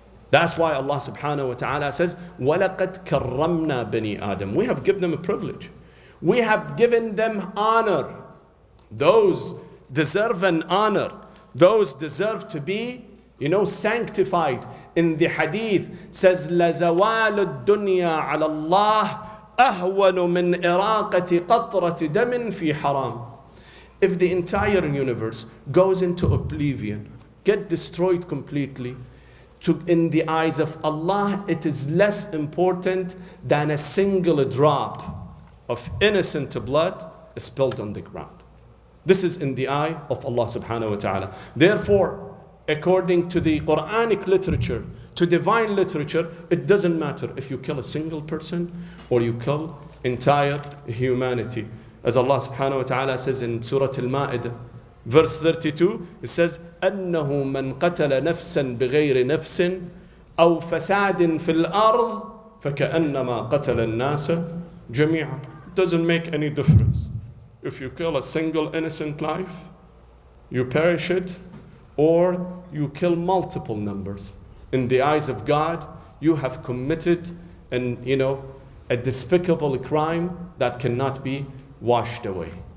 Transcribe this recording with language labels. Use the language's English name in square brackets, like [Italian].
[English] That's why Allah subhanahu wa ta'ala says, [Arabic] وَلَقَدْ كَرَّمْنَا بَنِي آدَمَ. [English] We have given them a privilege. We have given them honor. Those deserve an honor. Those deserve to be, sanctified. In the hadith says, [Arabic] لَزَوَالُ الدُّنْيَا عَلَى اللَّهِ أَهْوَنُ مِنْ إِرَاقَةِ قَطْرَةِ دَمٍ فِي حَرَامٍ. [English] If the entire universe goes into oblivion, get destroyed completely, in the eyes of Allah, it is less important than a single drop of innocent blood spilled on the ground. This is in the eye of Allah subhanahu wa ta'ala. Therefore, according to the Quranic literature, to divine literature, it doesn't matter if you kill a single person or you kill entire humanity. As Allah subhanahu wa ta'ala says in Surah Al-Ma'idah, verse 32, it says, [Arabic] أَنَّهُ مَنْ قَتَلَ نَفْسًا بِغَيْرِ نَفْسٍ أَوْ فَسَادٍ فِي الْأَرْضِ فَكَأَنَّمَا قَتَلَ النَّاسَ جَمِيعًا. [English] It doesn't make any difference. If you kill a single innocent life, you perish it, or you kill multiple numbers. In the eyes of God, you have committed a despicable crime that cannot be washed away.